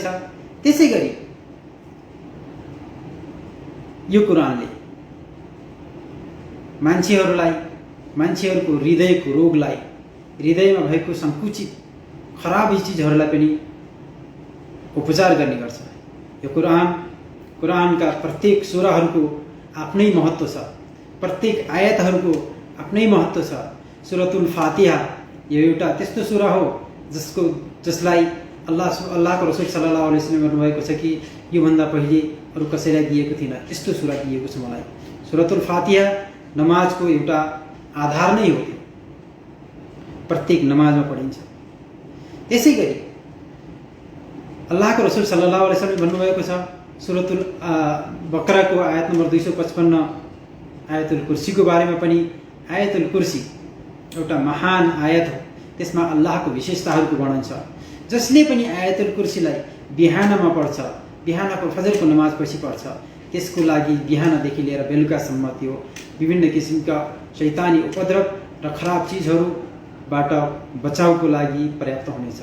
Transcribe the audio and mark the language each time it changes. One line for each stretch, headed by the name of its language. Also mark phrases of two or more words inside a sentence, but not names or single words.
Nepali: त्यसै गरी यो कुरानले मान्छेहरूको हृदयको रोगलाई, हृदयमा भएको सङ्कुचित खराब चिजहरूलाई पनि उपचार गर्ने गर्छ। यो कुरानका प्रत्येक सुराहरूको आफ्नै महत्त्व छ। प्रत्येक आयतहरूको आफ्नै महत्त्व छ। सुरतुल फातिहा यो एउटा त्यस्तो सुरा हो जसलाई अल्लाहको रसूल
Arabic: صلى الله عليه وسلم
Nepali: भन्नुभएको छ कि योभन्दा पहिले अरू कसैलाई दिएको थिएन, यस्तो सुरा दिएको छ मलाई। सुरतुल फातिहा नमाजको एउटा आधार नै हो। प्रत्येक नमाजमा पढिन्छ। त्यसै गरी अल्लाहको रसूल
Arabic: صلى الله عليه وسلم
Nepali: भन्नुभएको छ, सुरतुल बकराको आयत नम्बर 255 आयतुल कुर्सीको बारेमा पनि, आयतुल कुर्सी एउटा महान आयत हो। त्यसमा अल्लाहको विशेषताहरूको वर्णन छ। जसले पनि आयतुल कुर्सीलाई बिहानमा पढ्छ, बिहानको फजरको नमाजपछि पढ्छ, त्यसको लागि बिहानदेखि लिएर बेलुकासम्म त्यो विभिन्न किसिमका शैतानी उपद्रव र खराब चिजहरूबाट बचाउको लागि पर्याप्त हुनेछ।